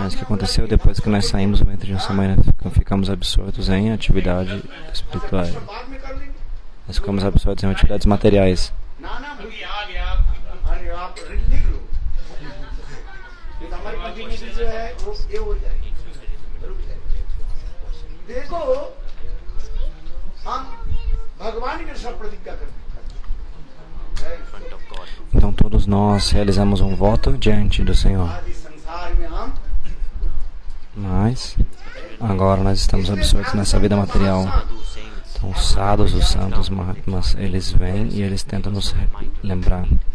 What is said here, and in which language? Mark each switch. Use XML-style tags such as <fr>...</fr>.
<pt>Mas o que aconteceu depois que nós saímos do ventre de nossa mãe, nós ficamos absortos em atividade espiritual.</pt> <hi>बाद में कर लेंगे</hi> <pt>Nós ficamos absortos em atividades materiais.</pt> <hi>ना भूलिए आ गया अरे आप लिख लो ये हमारी कंटिन्यूटी जो है वो ये हो जाएगी रुक जाएगी देखो हम भगवान के सब प्रतिज्ञा करते हैं</hi> <en>in front of God.</en> <pt>Então todos nós realizamos um voto diante do Senhor.</pt> <hi>आदि संसार में हम</hi> <pt>Mas agora nós estamos absortos nessa vida material.</pt> <en>Sadhu saints,</en> <pt>Então os sadhus, os santos, mahatmas, eles vêm e eles tentam nos lembrar.</pt>